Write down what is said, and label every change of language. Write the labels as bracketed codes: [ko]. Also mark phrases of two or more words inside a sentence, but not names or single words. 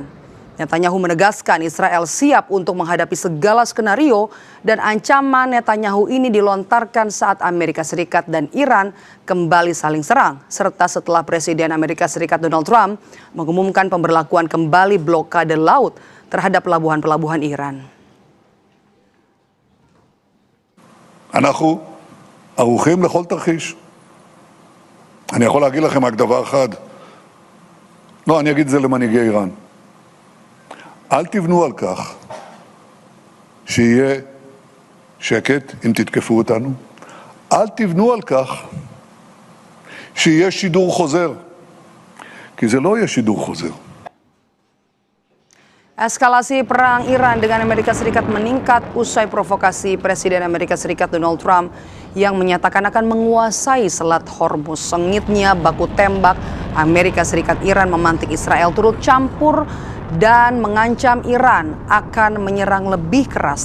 [id] Netanyahu menegaskan Israel siap untuk menghadapi segala skenario dan ancaman Netanyahu ini dilontarkan saat Amerika Serikat dan Iran kembali saling serang, serta setelah Presiden Amerika Serikat Donald Trump mengumumkan pemberlakuan kembali blokade laut terhadap pelabuhan-pelabuhan Iran. [he] אנחנו ערוכים לכל תרחיש. אני יכול להגיד לכם רק דבר אחד. לא, אני אגיד את זה למנהיגי איראן. אל תבנו על כך שיהיה שקט אם תתקפו אותנו. אל תבנו על כך שיהיה שידור חוזר. כי זה לא יהיה שידור חוזר. [id] Eskalasi perang Iran dengan Amerika Serikat meningkat usai provokasi Presiden Amerika Serikat Donald Trump yang menyatakan akan menguasai Selat Hormuz. Sengitnya baku tembak Amerika Serikat Iran memantik Israel turut campur dan mengancam Iran akan menyerang lebih keras.